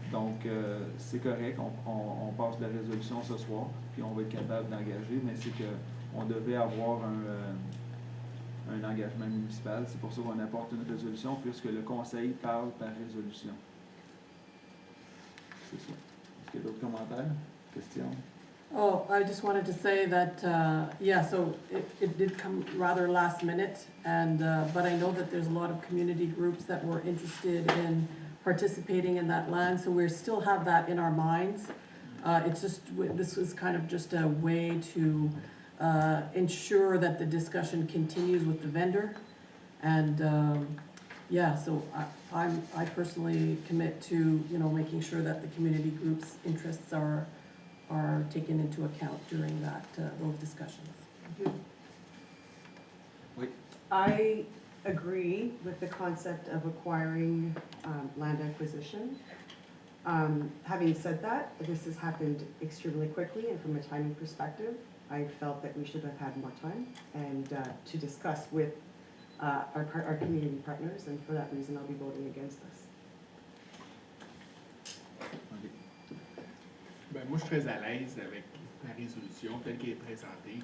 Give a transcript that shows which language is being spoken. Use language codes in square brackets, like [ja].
[fr] Donc, c'est correct, on passe la résolution ce soir, puis on va être capable d'engager, mais c'est qu'on devait avoir un engagement municipal. C'est pour ça qu'on apporte une résolution, puisque le conseil parle par résolution. C'est ça. Est-ce qu'il y a d'autres commentaires, questions? [en] Oh, I just wanted to say that, yeah, so it did come rather last minute, and but I know that there's a lot of community groups that were interested in participating in that land, so we still have that in our minds. It's just, this was kind of just a way to ensure that the discussion continues with the vendor. And yeah, so I personally commit to, you know, making sure that the community groups' interests are taken into account during that, those discussions. [fr] Oui. [en] I agree with the concept of acquiring land acquisition. Having said that, this has happened extremely quickly and from a timing perspective. I felt that we should have had more time and to discuss with our community partners, and for that reason, I'll be voting against this. [fr] Ben, moi, je suis très à l'aise avec la résolution telle qu'elle est présentée.